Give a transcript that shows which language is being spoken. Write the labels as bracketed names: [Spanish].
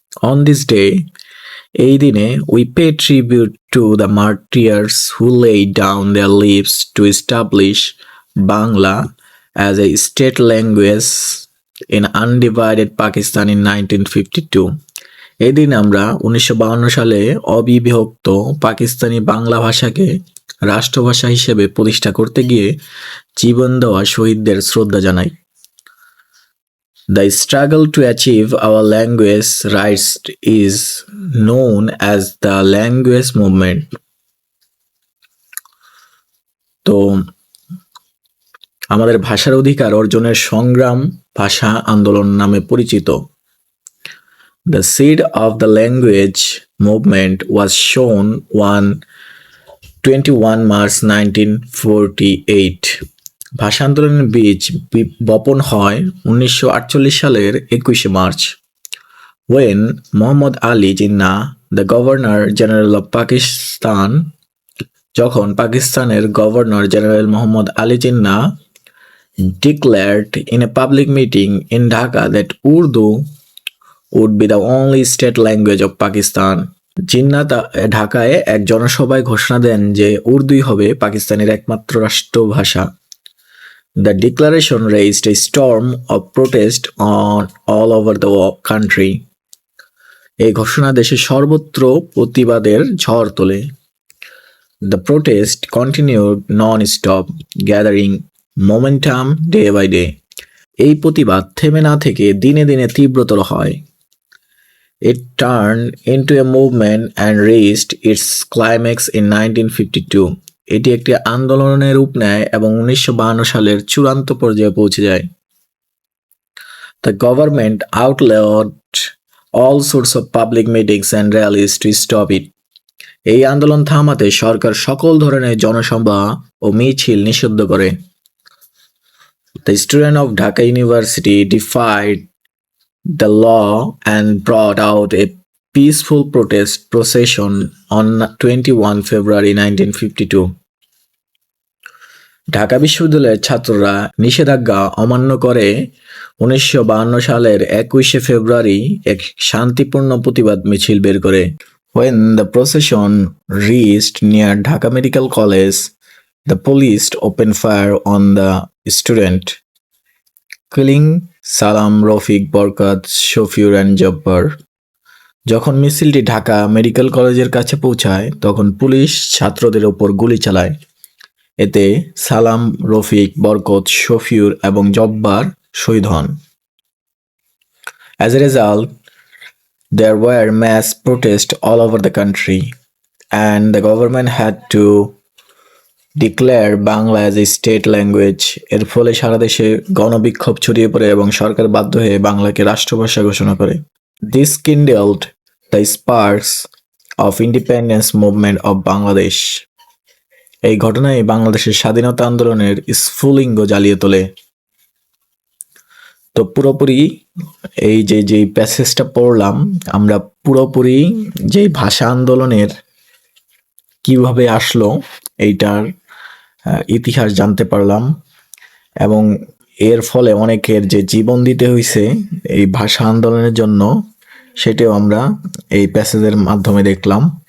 [English] on this day, [Bangla] এই দিনে [English] We pay tribute to the martyrs who laid down their lives to establish Bangla as a state language in undivided Pakistan in 1952. [Bangla] এই দিন আমরা 1952 সালে অবিভক্ত পাকিস্তানি বাংলা ভাষাকে রাষ্ট্রভাষা হিসেবে প্রতিষ্ঠা করতে গিয়ে জীবন দেওয়া শহীদদের শ্রদ্ধা জানাই। [English] The struggle to achieve our language rights is known as the language movement. [Bangla] তো আমাদের ভাষার অধিকার অর্জনের সংগ্রাম ভাষা আন্দোলন নামে পরিচিত। [English] The seed of the language movement was sown on 21 March 1948. [Bangla] ভাষা আন্দোলনের বীজ বপন হয় 1948 সালের 21শে March. [English] When Muhammad Ali Jinnah, the Governor General of Pakistan, [Bangla] যখন পাকিস্তানের governor general Mohammad Ali Jinnah [English] declared in a public meeting in Dhaka that Urdu would be the only state language of Pakistan. [Bangla] Jinnah ঢাকায় এক জনসভায় ঘোষণা দেন যে উর্দুই হবে পাকিস্তানের একমাত্র রাষ্ট্রভাষা। [English] The declaration raised a storm of protest on all over the country. [Bangla] এই ঘোষণা দেশের সর্বত্র প্রতিবাদের ঝড় তোলে। [English] The protest continued non-stop, gathering momentum day by day. [Bangla] এই প্রতিবাদ থেমে না থেকে দিনে দিনে তীব্রতর হয়। [English] It turned into a movement and reached its climax in 1952. [Bangla] এটি একটি আন্দোলনের রূপ নেয় এবং 1952 সালের চূড়ান্ত পর্যায়ে পৌঁছে যায়। [English] The government outlawed all sorts of public meetings and rallies to stop it. [Bangla] এই আন্দোলন থামাতে সরকার সকল ধরনের জনসভা ও মিছিল নিষিদ্ধ করে। [English] The students of Dhaka University defied the law and brought out a peaceful protest procession on 21 February 1952. [Bangla] Dhaka বিশ্ববিদ্যালয়ের ছাত্ররা নিষেধাজ্ঞা অমান্য করে 1952 সালের 21শে ফেব্রুয়ারি এক শান্তিপূর্ণ প্রতিবাদ মিছিল বের করে। [English] When the procession reached near Dhaka Medical College, the police opened fire on the student, killing Salam, Rafiq, Barkat, Shofir and Jabbar. [Bangla] যখন মিছিলটি ঢাকা মেডিকেল কলেজের কাছে পৌঁছায় তখন পুলিশ ছাত্রদের ওপর গুলি চালায়। এতে সালাম, রফিক, বরকত, শফিউর এবং জব্বার শহীদ হন। [English] As a result, there were mass protests all over the country, and the government had to declare Bangla as a state language. [Bangla] এর ফলে সারা দেশে গণবিক্ষোভ ছড়িয়ে পড়ে এবং সরকার বাধ্য হয়ে বাংলাকে রাষ্ট্রভাষা ঘোষণা করে। [English] This kindled the sparks of independence movement of Bangladesh. [Bangla] এই ঘটনায় বাংলাদেশের স্বাধীনতা আন্দোলনের স্ফুলিঙ্গ জ্বালিয়ে তোলে। তো পুরোপুরি এই যে প্যাসেজটা পড়লাম আমরা পুরোপুরি যে ভাষা আন্দোলনের কিভাবে আসলো এইটার ইতিহাস জানতে পারলাম এবং এর ফলে অনেকের যে জীবন দিতে হয়েছে এই ভাষা আন্দোলনের জন্য সেটাও আমরা এই প্যাসেজের মাধ্যমে দেখলাম।